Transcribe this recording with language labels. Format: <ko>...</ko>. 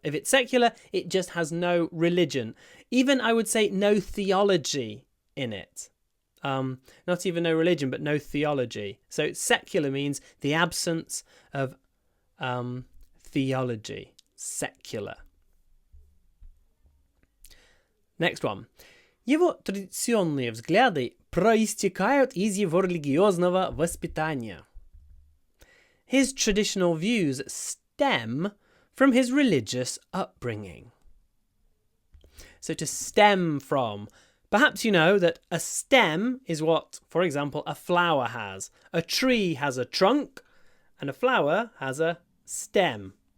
<en>If it's secular, it just has no religion. Even, I would say, no theology in it. Not even no religion, but no theology. So secular means the absence of theology. Secular. Next one.</en> <ru>Его традиционные взгляды проистекают из его религиозного воспитания.</ru> <en>His traditional views stem from his religious upbringing. So to stem from, perhaps you know that a stem is what, for example, a flower has. A tree has a trunk and a flower has a stem.</en>